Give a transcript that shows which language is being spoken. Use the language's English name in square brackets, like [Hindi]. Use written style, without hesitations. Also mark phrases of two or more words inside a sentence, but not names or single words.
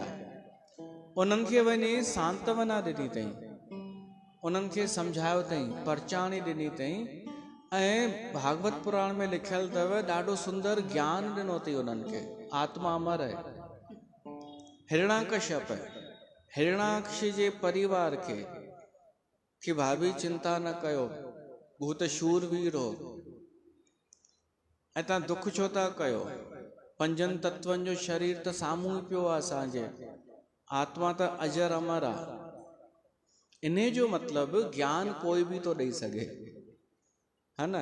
[Sindhi] उन्हनि खे वञी सांत्वना ॾिनी अथई, उन्हनि खे सम्झायो अथई, परचाणी ॾिनी अथई ऐं भागवत पुराण में लिखियलु अथव ॾाढो सुंदर ज्ञान ॾिनो अथई उन्हनि खे। आत्मा अमर आहे। हिरणाकश्यप हिरणाक्ष जे परिवार खे कि भाभी चिंता न कयो, हू त शूरवीर हो ऐं तव्हां दुख छो था कयो, पंजनि तत्वनि जो शरीर त साम्हूं ई पियो आहे असांजे, आत्मा त अजर अमर आहे। इन जो मतिलबु ज्ञान कोई बि थो ॾेई सघे, है न।